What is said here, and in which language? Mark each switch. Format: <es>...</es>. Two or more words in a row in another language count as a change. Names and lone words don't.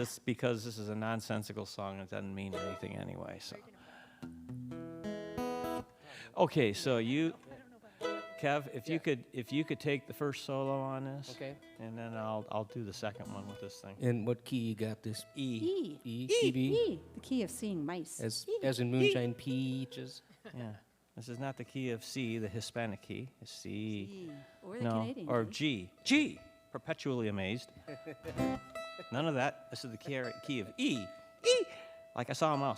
<en>It's because this is a nonsensical song and it doesn't mean anything anyway. So, okay, so Kev, if you could take the first solo on this, Okay. and then I'll do the second one with this thing. And what key you got this? E. E. E, B? E. The key of seeing mice. As in moonshine peaches. Yeah. This is not the key of C, the Hispanic key. It's C. E. Or the No, Canadian or key. G. G. Perpetually amazed. None of that. This is the key of E. E. Like I saw a mouse.</en>